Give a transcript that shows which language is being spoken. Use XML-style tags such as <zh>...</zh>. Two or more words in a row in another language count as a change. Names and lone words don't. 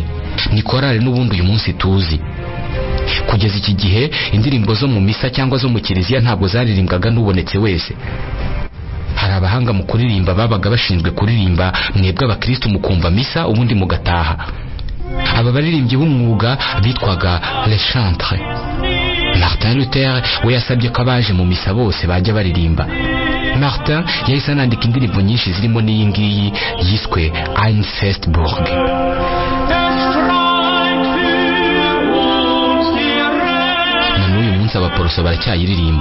<rw>Ni chorale n'ubundi uyu munsi tuzi. Kugeza iki gihe indirimbo zo mu misa cyangwa zo mu Kiliziya ntabwo zaririmbwaga n'ubonetse wese. Hari abahanga mu kuririmba babaga bashinzwe kuririmba, mwebwe abakristo mukumva misa ubundi mugataha. Aba baririmbyi b'umwuga bitwaga</rw> <fr>les chantres.</fr> <rw>Martin Luther we yasabye ko abaje mu misa bose bajya baririmba. Martin yahise anandika indirimbo nyinshi zirimo n'iyi ngiyi yiswe Ein Festburg. Abaporoso baracyayiririmba.</rw>